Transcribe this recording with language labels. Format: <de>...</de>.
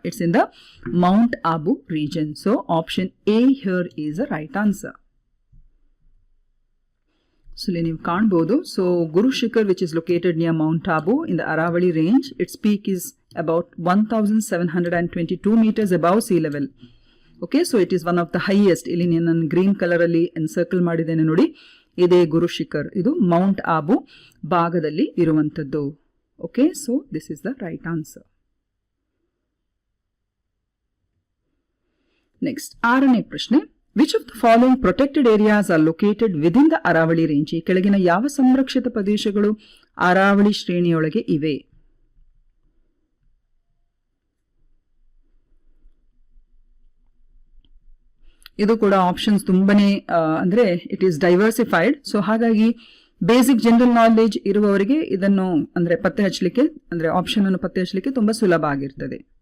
<en>It's in the Mount Abu region. So option A here is the right answer. So you can't bodo. So Guru Shikhar, which is located near Mount Abu in the Aravali range, its peak is about 1722 meters above sea level. Okay, so it is one of the highest.</en> <kn>ಇಲ್ಲಿ ನಾನು green colour ಅಲ್ಲಿ ಎನ್ಸರ್ಕಲ್ ಮಾಡಿದ್ದೇನೆ ನೋಡಿ, ಇದೇ ಗುರು ಶಿಖರ್. ಇದು Mount ಆಬು ಭಾಗದಲ್ಲಿ ಇರುವಂತದ್ದು.</kn> <en>Okay, so this is the right answer.</en> <kn>Next, ಆರನೇ ಪ್ರಶ್ನೆ.</kn> <en>Which of the following protected areas are located within the Aravali range?</en> <kn>ಈ ಕೆಳಗಿನ ಯಾವ ಸಂರಕ್ಷಿತ ಪ್ರದೇಶಗಳು ಅರಾವಳಿ ಶ್ರೇಣಿಯೊಳಗೆ ಇವೆ? ಇದು ಕೂಡ ಆಪ್ಷನ್ಸ್ ತುಂಬಾನೇ ಅಂದ್ರೆ</kn> <en>It is diversified.</en> <kn>ಸೊ ಹಾಗಾಗಿ ಬೇಸಿಕ್ ಜನರಲ್ ನಾಲೆಜ್ ಇರುವವರಿಗೆ ಇದನ್ನು ಅಂದ್ರೆ ಪತ್ತೆ ಹಚ್ಚಲಿಕ್ಕೆ, ಅಂದ್ರೆ ಆಪ್ಷನ್ ಅನ್ನು ಪತ್ತೆ ಹಚ್ಚಲಿಕ್ಕೆ ತುಂಬಾ ಸುಲಭ ಆಗಿರ್ತದೆ.</kn>